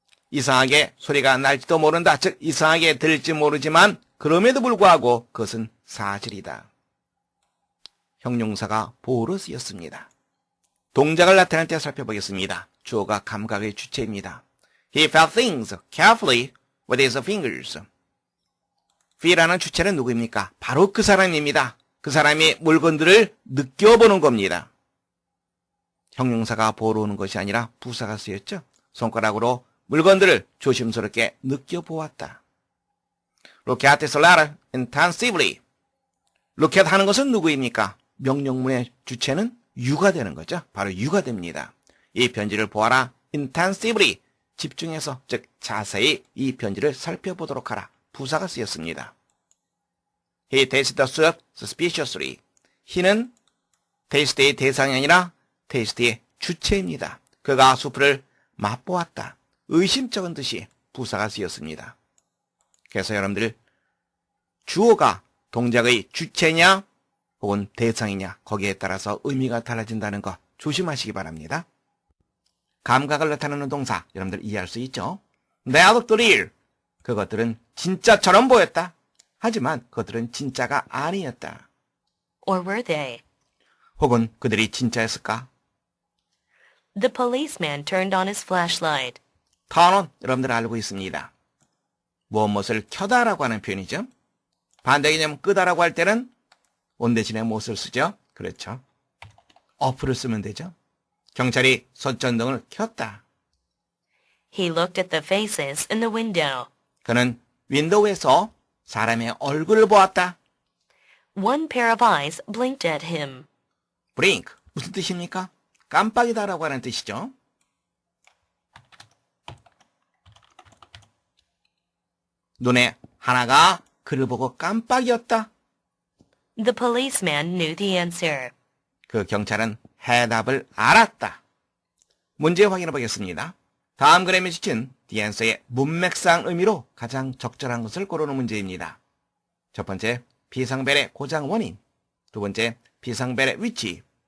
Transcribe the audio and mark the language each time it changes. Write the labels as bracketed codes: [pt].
[ko] 이상하게 소리가 날지도 모른다. 즉 이상하게 들릴지 모르지만 그럼에도 불구하고 그것은 사실이다. 형용사가 보호로 쓰였습니다. 동작을 나타낼 때 살펴보겠습니다. 주어가 감각의 주체입니다. [en] He felt things carefully with his fingers. [ko] feel하는 주체는 누구입니까? 바로 그 사람입니다. 그 사람이 물건들을 느껴보는 겁니다. 형용사가 보호로 오는 것이 아니라 부사가 쓰였죠. 손가락으로 물건들을 조심스럽게 느껴보았다. [en] Look at this letter intensively. [ko] Look at 하는 것은 누구입니까? 명령문의 주체는 you가 되는 거죠. 바로 you가 됩니다. 이 편지를 보아라. intensively. 집중해서, 즉 자세히 이 편지를 살펴보도록 하라. 부사가 쓰였습니다. [en] He tasted the soup suspiciously. [ko] he는 테이스트의 대상이 아니라 테이스트의 주체입니다. 그가 수프를 맛보았다. 의심쩍은 듯이 부사가 쓰였습니다. 그래서 여러분들 주어가 동작의 주체냐 혹은 대상이냐 거기에 따라서 의미가 달라진다는 거 조심하시기 바랍니다. 감각을 나타내는 동사 여러분들 이해할 수 있죠? [en] They looked real. [ko] 그것들은 진짜처럼 보였다. 하지만 그것들은 진짜가 아니었다. [en] Or were they? [ko] 혹은 그들이 진짜였을까? [en] The policeman turned on his flashlight. [ko] turn on 여러분들 알고 있습니다. 무엇을 켜다라고 하는 표현이죠. 반대 개념 끄다라고 할 때는 on 대신에 무엇을 쓰죠? 그렇죠. off를 쓰면 되죠. 경찰이 손전등을 켰다. [en] He looked at the faces in the window. [ko] 그는 윈도우에서 사람의 얼굴을 보았다. [en] One pair of eyes blinked at him. [ko] blink 무슨 뜻입니까? 깜빡이다라고 하는 뜻이죠. 눈에 하나가 그를 보고 깜빡이었다. [en] The policeman knew the answer. [ko] 그 경찰은 해답을 알았다. 문제 확인해 보겠습니다. 다음 그림에 지친 디앤서의 문맥상 의미로 가장 적절한 것을 고르는 문제입니다. 첫 번째, 비상벨의 고장 원인. 두 번째, 비상벨의 위치.